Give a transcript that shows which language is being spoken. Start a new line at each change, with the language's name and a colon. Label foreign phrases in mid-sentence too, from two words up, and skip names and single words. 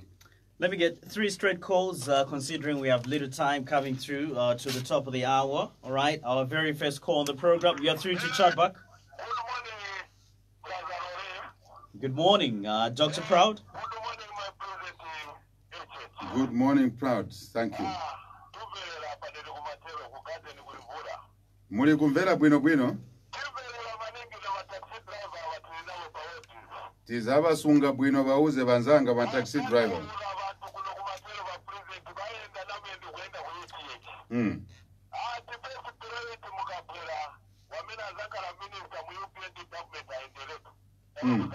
English: Let me get 3 straight calls, considering we have little time coming through to the top of the hour. All right, our very first call on the program. We are through to Chadbak. Good morning, Dr. Proud. Good morning, Proud. Thank you.
Nyanja: Muli kumvera bwino bwino? tizabasunga bwino bauze banzanga ba
English: taxi driver.
Nyanja: Mm. Mm.